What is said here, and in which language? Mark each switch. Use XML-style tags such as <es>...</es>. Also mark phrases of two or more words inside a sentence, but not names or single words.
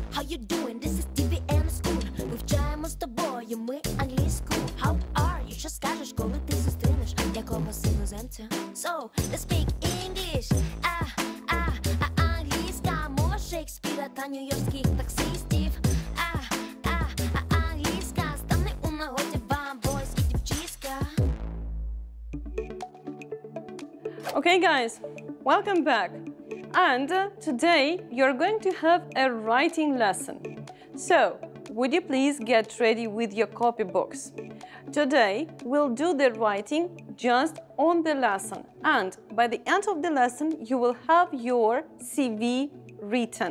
<en>you doing? This is TVN School.</en> <uk>Вивчаємо з тобою ми англійську.</uk> <en>How are you?</en> <uk>Що скажеш, коли ти зустрінеш якогось іноземця?</uk> <en>So, let's speak English.</en> <uk>Англійська мова Шекспіра та нью-йоркських таксистів. Англійська стане у нагоді вам, boys і дівчиська.</uk> <en>Okay guys, welcome back. And today you're going to have a writing lesson. So, would you please get ready with your copybooks? Today we'll do the writing just on the lesson, and by the end of the lesson you will have your CV written.</en>